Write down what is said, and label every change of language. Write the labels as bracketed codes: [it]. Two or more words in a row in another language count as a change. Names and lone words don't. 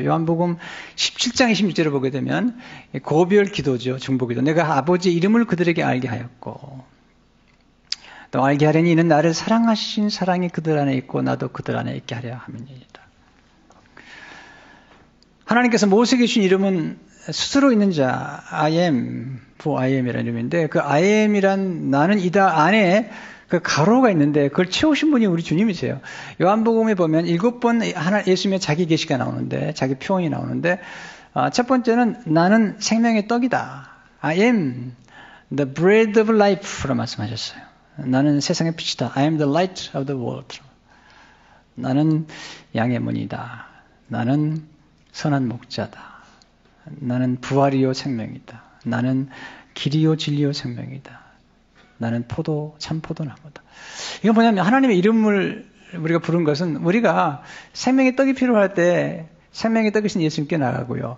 [ko] 요한복음 17장 26절을 보게 되면 고별 기도죠. 중보기도. 내가 아버지 이름을 그들에게 알게 하였고 또 알게 하려니 이는 나를 사랑하신 사랑이 그들 안에 있고 나도 그들 안에 있게 하려 함이니이다. 하나님께서 모세에게 주신 이름은 스스로 있는 자 [en] I am, [ko] 부 [en] I am [ko] 이라는 이름인데 그 [en] I am [ko] 이란 나는 이다 안에 그 가로가 있는데 그걸 채우신 분이 우리 주님이세요. 요한복음에 보면 7번 예수님의 자기 계시가 나오는데 자기 표현이 나오는데 첫 번째는 나는 생명의 떡이다. [en] I am the bread of life로 말씀하셨어요. [ko] 나는 세상의 빛이다. [en] I am the light of the world. [ko] 나는 양의 문이다. 나는 선한 목자다. 나는 부활이요 생명이다. 나는 길이요 진리요 생명이다. 나는 참 포도나무다. 이건 뭐냐면 하나님의 이름을 우리가 부른 것은 우리가 생명의 떡이 필요할 때 생명의 떡이신 예수님께 나가고요.